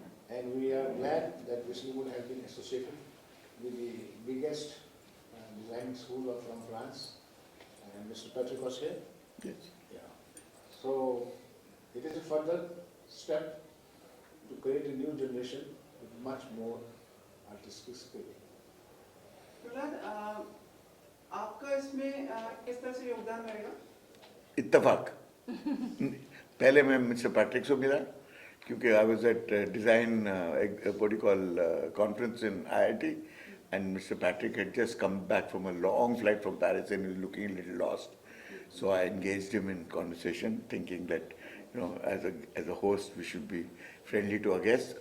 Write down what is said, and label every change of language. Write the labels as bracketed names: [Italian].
[English] And we are glad that Mr. Wood has been associated with the biggest designing school from France. And Mr. Patrick was here? Yes. Yeah. So it is a further step to create a new generation with much more artistic skill. [Hindi] Prahlad, आपका इसमें किस तरह से योगदान रहेगा? इत्तेफाक पहले मैं मिस्टर पैट्रिक से मिला क्योंकि [English] I was at design what do you call conference in IIT and Mr. Patrick had just come back from a long flight from Paris and he was looking a little lost So I engaged him in conversation, thinking that, as a host, we should be friendly to our guests.